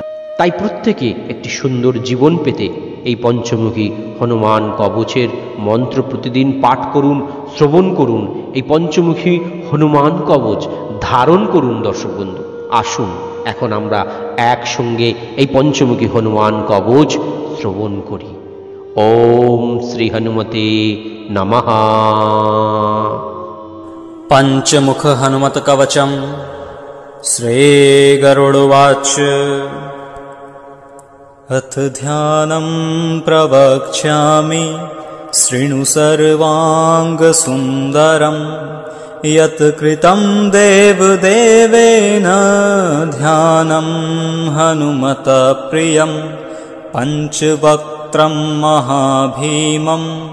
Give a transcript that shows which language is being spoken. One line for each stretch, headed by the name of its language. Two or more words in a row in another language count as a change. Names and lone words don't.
Bangla: তাই প্রত্যেকে একটি সুন্দর জীবন পেতে এই পঞ্চমুখী হনুমান কবচের মন্ত্র প্রতিদিন পাঠ করুন, শ্রবণ করুন। এই পঞ্চমুখী হনুমান কবচ ধারণ করুন। দর্শক বন্ধু, আসুন এখন আমরা একসঙ্গে এই পঞ্চমুখী হনুমান কবচ শ্রবণ করি।
Sanskrit: ওম শ্রী হনুমতে নমঃ। पंचमुख हनुमत कवचम श्री गरुडवाच। अथ ध्यानं प्रवक्ष्यामि शृणु सर्वाङ्गसुन्दरं यत् कृतं देवदेवेन ध्यानं हनुमत प्रियं पंचवक्त्रं महाभीमं